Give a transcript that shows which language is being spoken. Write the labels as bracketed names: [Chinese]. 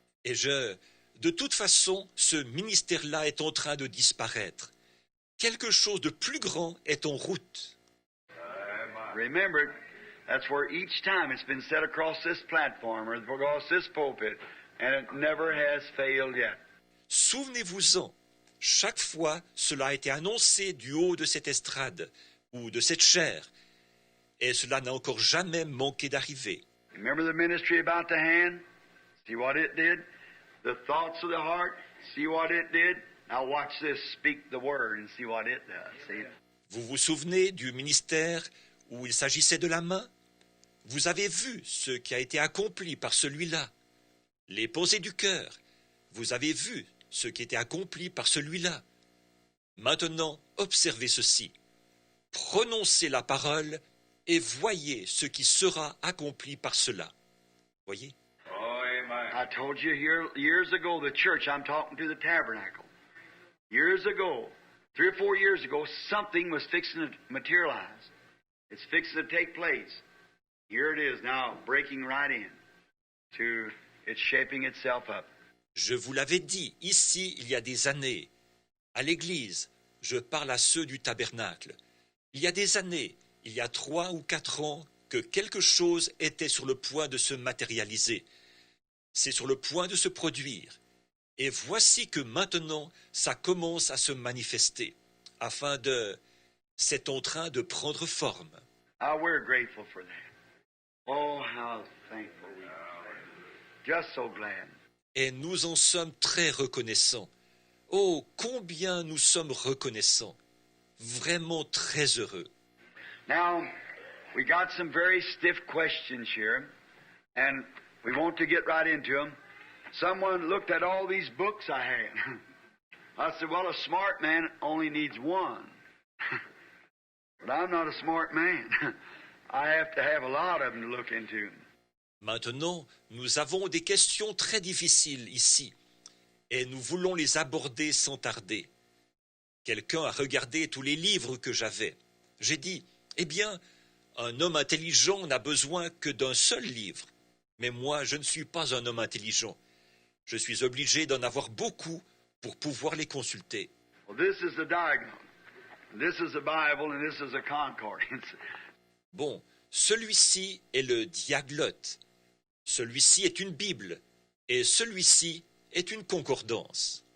[French] Et de toute façon, ce ministère-là est en train de disparaître. quelque chose de plus grand est en route. [English] Remember, that's where each time it's been set across this platform or across this pulpit, and it never has failed yet. [French] Souvenez-vous-en, chaque fois cela a été annoncé du haut de cette estrade ou de cette chaire, et cela n'a encore jamais manqué d'arriver. [English] Remember the ministry about the hand? See what it did? The thoughts of the heart? See what it did? Now watch this, speak the word and see what it does. See? [French] Vous vous souvenez du ministère où il s'agissait de la main? Vous avez vu ce qui a été accompli par celui-là. Les pensées du cœur. Vous avez vu ce qui était accompli par celui-là. Maintenant, observez ceci. Prononcez la parole et voyez ce qui sera accompli par cela. Voyez? [English] I told you here years ago, the church, I'm talking to the tabernacle. Years ago, 3 or 4 years ago, something was fixing to materialize. It's fixing to take place. Here it is now, breaking right in. It's shaping itself up. [French] Je vous l'avais dit ici il y a des années. À l'église, je parle à ceux du tabernacle. Il y a des années, il y a 3 ou 4 ans, que quelque chose était sur le point de se matérialiser. C'est sur le point de se produire. Et voici que maintenant, ça commence à se manifester, afin de... C'est en train de prendre forme. [English] Oh, we're grateful for that. Oh, how thankful we are. Just so glad. [French] Et nous en sommes très reconnaissants. Oh, combien nous sommes reconnaissants. Vraiment très heureux. [English] Now, we got some very stiff questions here, and we want to get right into them. Someone looked at all these books I had. I said, well, a smart man only needs one. But I'm not a smart man. I have to have a lot of them to look into. [French] Maintenant, nous avons des questions très difficiles ici, et nous voulons les aborder sans tarder. Quelqu'un a regardé tous les livres que j'avais. J'ai dit, eh bien, un homme intelligent n'a besoin que d'un seul livre. Mais moi, je ne suis pas un homme intelligent. Je suis obligé d'en avoir beaucoup pour pouvoir les consulter. [English] Well, this is the diagram. This is the Bible and this is a concordance. [French] Bon, celui-ci est le diaglotte. Celui-ci est une Bible. Et celui-ci est une concordance.